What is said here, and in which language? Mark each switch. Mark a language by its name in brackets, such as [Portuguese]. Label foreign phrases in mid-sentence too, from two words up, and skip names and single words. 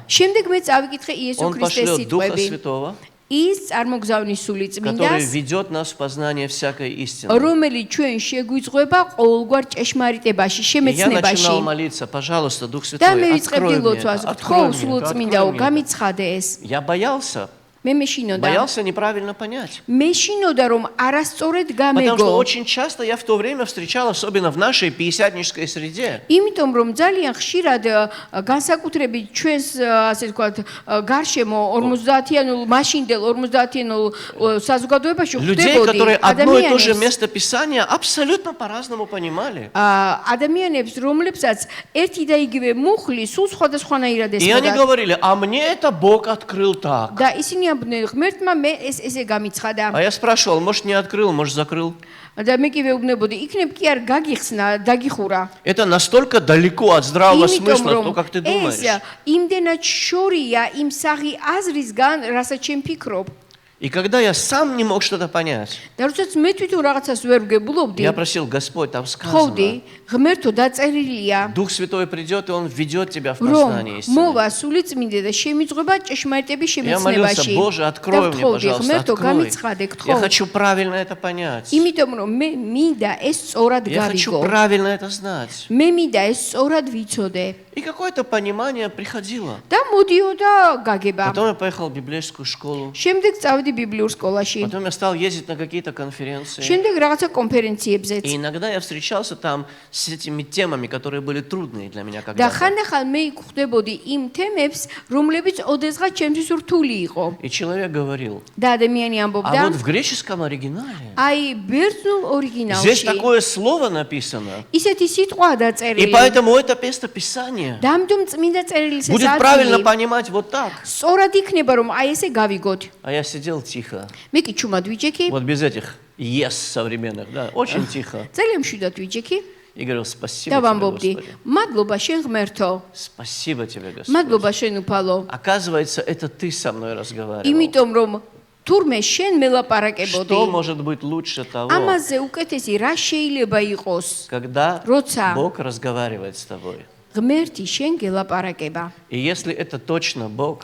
[Georgian] შემდეგ მე წავიკითხე იესო [Russian] Он [Georgian] ქრისტეს [Russian] пошлет Духа [Georgian] სიტყვები. [Russian] Святого, [Georgian] ის წარმოგზავნის სული [Russian] который [Georgian] წმინდას, [Russian] ведет нас в познание всякой истины. [Georgian] რომელიც ჩვენ შეგვიძღვება ყოველგვარ ჭეშმარიტებაში, [Russian] И я начинал [Georgian] შემეცნებაში. [Russian] молиться, пожалуйста, Дух [Georgian] და [Russian] Святой, [Georgian] მე [Russian] открой [Georgian] ვიწყებდი [Russian] мне [Georgian] ლოცვას, [Russian] это, [Georgian] გთხოვ [Russian] открой мне [Georgian] სულ [Russian] это, [Georgian] წმინდაო, [Russian] открой мне это. [Georgian] გამიცხადე ეს. [Russian] Я боялся, [Georgian] მე მეშინოდა [Russian] Боялся неправильно понять. [Georgian] მეშინოდა რომ არასწორად [Russian] Потому что [Georgian] გამეგო [Russian] очень часто я в то время встречал, особенно в нашей пятидесятнической среде, [Georgian] იმიტომ რომ ძალიან ხშირად განსაკუთრებით ჩვენს ასე ვთქვათ გარშემო 50-იანულ მაშინდელ 50-იანულ საზოგადოებაში [Russian] людей, которые [Georgian] ხდებოდი [Russian] одно и то же [Georgian] ადამიანებს [Russian] место Писания абсолютно по-разному понимали. [Georgian] ადამიანებს რომლებსაც ერთი და იგივე მუხლი სულ სხვადასხვანაირად [Russian] И они [Georgian] ესმოდა [Russian] говорили, а мне это Бог открыл так. [Georgian] და ისინი ამბობდნენ ღმერთმა მე ესე გამიცხადა [Russian] А я спрашивал, может, не открыл, может, закрыл. [Georgian] და მე კიდე უბნებოდი იქნებ კი არ გაგიხსნა დაგიხურა [Russian] Это настолько далеко от здравого [Georgian] იმიტომ [Russian] смысла, [Georgian] რომ [Russian] то, как ты [Georgian] ეს [Russian] думаешь. [Georgian] იმდენად შორია იმ საღი აზრისგან რასაც ჩემ ფიქრობ [Russian] И когда я сам не мог что-то понять, [Georgian] და როდესაც მე თვითონ რაღაცას ვერ ვგებულობდი [Russian] я просил, Господь, там [Georgian] ხოვდი [Russian] сказано, [Georgian] ღმერთო დაწერილია [Russian] Дух Святой придет, и Он ведет тебя в [Georgian] რომ [Russian] познание истины. [Georgian] მოვა სული წმინდა და შემიძღვება ჭეშმარიტების [Russian] Я молился, [Georgian] შემეცნებაში [Russian] Боже, открой мне, пожалуйста, [Georgian] ღმერთო [Russian] открой. [Georgian] გამიცხადე [Russian] Я [Georgian] გთხოვ [Russian] хочу правильно это понять. [Georgian] იმიტომ რომ მე მინდა ეს სწორად [Russian] Я хочу [Georgian] გავიგო [Russian] правильно это знать. [Georgian] მე მინდა ეს სწორად ვიცოდე [Russian] И какое-то понимание приходило. [Georgian] და მოდიოდა გაგება [Russian] Потом я поехал в библейскую школу. [Georgian] შემდეგ წავედი ბიბლიურ სკოლაში [Russian] Потом я стал ездить на какие-то конференции. [Georgian] შემდეგ რაღაცა კონფერენციებზეც [Russian] И иногда я встречался там с этими темами, которые были трудные для меня [Georgian] და [Russian] когда-то. [Georgian] ხანდახან მე იქ ხვდებოდი იმ თემებს რომლებიც ოდესღაც ჩემთვის რთული იყო [Russian] И человек говорил, [Georgian] და ადამიანი [Russian] а [Georgian] ამბობდა [Russian] вот в греческом оригинале [Georgian] აი ბერძნულ [Russian] здесь [Georgian] ორიგინალში [Russian] такое слово написано, [Georgian] ისეთი სიტყვა [Russian] и [Georgian] დაწერილი [Russian] поэтому это местописание [Georgian] და ამიტომ წმინდა წერილს ეს [Russian] будет правильно [Georgian] ადგილი [Russian] понимать вот так. [Georgian] სწორად იქნება რომ აი ესე გავიგოთ [Russian] А я сидел тихо, [Georgian] მე კი ჩუმად ვიჯექი [Russian] вот без этих yes современных, да, очень тихо. [Georgian] ძალიან მშვიდად ვიჯექი [Russian] И говорил, [Georgian] და [Russian] спасибо тебе, [Georgian] ვამბობდი [Russian] Господи. [Georgian] მადლობა შენ ღმერთო [Russian] Спасибо тебе, Господь. [Georgian] მადლობა შენ უფალო [Russian] Оказывается, это ты со мной разговаривал. [Georgian] იმიტომ რომ თურმე შენ [Russian] Что [Georgian] მელაპარაკებოდი [Russian] может быть лучше того, [Georgian] ამაზე უკეთესი რა შეიძლება იყოს [Russian] когда Роца. Бог разговаривает с тобой? [Georgian] ღმერთი შენ გელაპარაკება [Russian] И если это точно Бог,